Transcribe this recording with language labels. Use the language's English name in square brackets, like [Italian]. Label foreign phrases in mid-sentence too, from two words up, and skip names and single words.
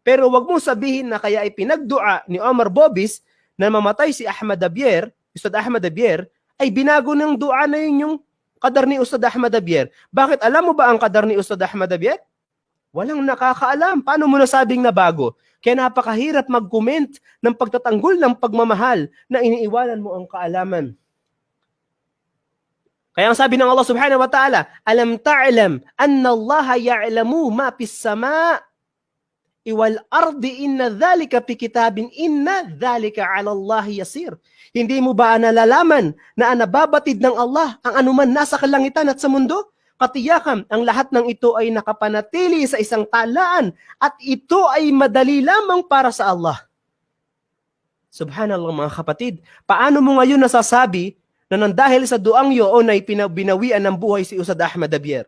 [Filipino] Pero wag mong sabihin na kaya ipinagdua ni Omar Bobis na mamatay si Ahmad Abier, Ustad Ahmad Abier, ay binago ng dua na yun yung qadar ni Ustad Ahmad Abier. Bakit? Alam mo ba ang qadar ni Ustad Ahmad Abier? Walang nakakaalam. Paano mo nasabing na bago? Kaya napakahirap mag-comment ng pagtatanggol ng pagmamahal na iniiwanan mo ang kaalaman. Kaya ang sabi ng Allah [Arabic] سبحانه وتعالى، ألم تعلم أن الله يعلم ما في السماء والأرض إن ذلك في كتاب إن ذلك على الله يسير. [Filipino] Hindi mo ba nalalaman na nababatid ng Allah ang anuman nasa kalangitan at sa mundo? Katiyakan, ang lahat ng ito ay nakapanatili sa isang talaan at ito ay madali lamang para sa Allah. Subhanallah mga kapatid, paano mo ngayon nasasabi na nang dahil sa duang yun ay binawian ng buhay si Ustad Ahmad Abier?